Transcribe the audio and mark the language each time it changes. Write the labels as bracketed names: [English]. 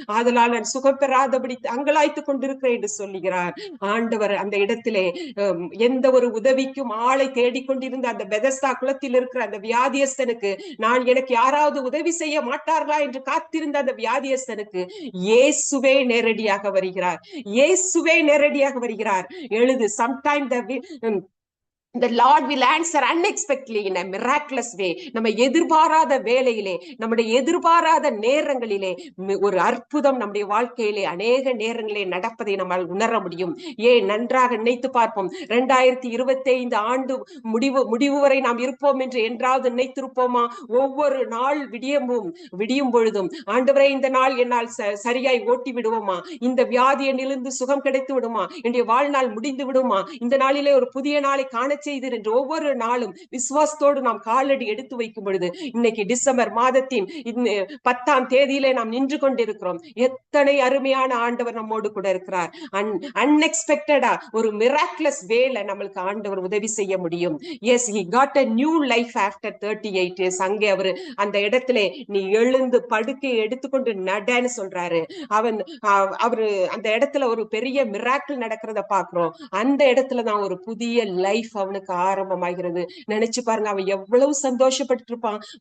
[Tamil] ஆதலால் நான் சுகம் பெறாதபடி அங்கலாய்த்து கொண்டிருக்கிறேன் என்று சொல்லுகிறார். ஆண்டவர் அந்த இடத்திலே எந்த ஒரு உதவிக்கும் ஆளை தேடிக்கொண்டிருந்த அந்த பெதஸ்தா குளத்தில் இருக்கிற அந்த வியாதியஸ்தனுக்கு, எனக்கு யாராவது உதவி செய்ய மாட்டார்களா என்று காத்திருந்த அந்த வியாதியஸ்தனுக்கு இயேசுவே நேரடியாக வருகிறார். இயேசுவே நேரடியாக வருகிறார். [English] எழுது, sometime the Lord will answer unexpectedly in a miraculous way. [Tamil] நம்ம எதிர்பாராத வேளையிலே, நம்முடைய எதிர்பாராத நேரங்களிலே ஒரு அற்புதம் நம்முடைய வாழ்க்கையிலே அநேக நேரங்களிலே நடப்பதை நம்மால் உணர முடியும். நன்றாக நினைத்து பார்ப்போம். 2025 ஆண்டு முடிவு வரை நாம் இருப்போம் என்று என்றாவது நினைத்திருப்போமா? ஒவ்வொரு நாள் விடியும் பொழுதும், ஆண்டவரே இந்த நாள் என்னால் சரியாய் ஓட்டி விடுவோமா, இந்த வியாதி என்னிலிருந்து சுகம் கிடைத்து விடுமா, என்னுடைய வாழ்நாள் முடிந்து விடுமா, இந்த நாளிலே ஒரு புதிய நாளை காண செய்து என்று ஒவ்வொரு நாளும் விசுவாசத்தோடு நாம் காலடி எடுத்து வைக்கும் பொழுது, இன்னைக்கு டிசம்பர் மாதத்தின் 10ஆம் தேதியிலே நாம் நின்று கொண்டிருக்கிறோம். எத்தனை அருமையான ஆண்டவர் நம்மோடு கூட இருக்கிறார். அன்எக்ஸ்பெக்டடா ஒரு மிராக்குலஸ் வேல நம்மளுக்கு ஆண்டவர் உதவி செய்ய முடியும். [English] Yes, he got a new life after 38 years. [Tamil] அங்கே அந்த இடத்திலே நீ எழுந்து படுக்கையை எடுத்துக்கொண்டு நடன்னு சொல்றாரு. அவரு அந்த இடத்துல ஒரு பெரிய மிராக்கிள் நடக்கிறத பாக்குறோம். அந்த இடத்துல தான் ஒரு புதிய லைஃப் அவனுக்கு அவனுக்கு ஆரம்பமாகிறது. நினைச்சு பாருங்க, அவன் எவ்வளவு சந்தோஷப்பட்டு இருப்பான்.